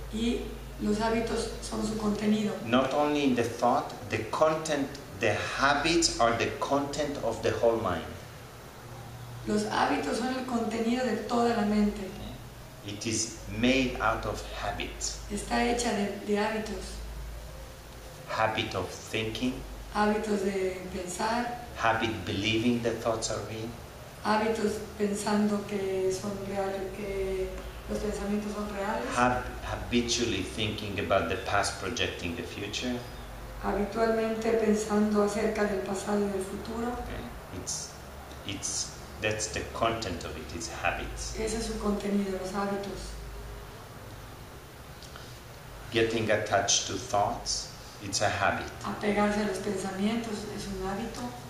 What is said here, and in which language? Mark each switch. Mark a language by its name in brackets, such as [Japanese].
[Spanish] Y los hábitos son su contenido. [English] Not only in the thought, the content, the habits are the content of the whole mind. [Spanish] Los hábitos son el contenido de toda la mente. [English] It is made out of habits. [Spanish] Está hecha de hábitos. [English] Habit of thinking, [Spanish] Hábitos de pensar, [English] habit believing the thoughts are real, [Spanish] hábitos pensando que son reales, que los pensamientos son reales, [English] habitually thinking about the past, projecting the future. [Spanish] habitualmente pensando acerca del pasado y del futuro. [English] Okay. That's the content of it, it's habits. [Spanish] Ese es su contenido, los hábitos. [English] Getting attached to thoughts, it's a habit. [Spanish] Apegarse a los pensamientos es un hábito.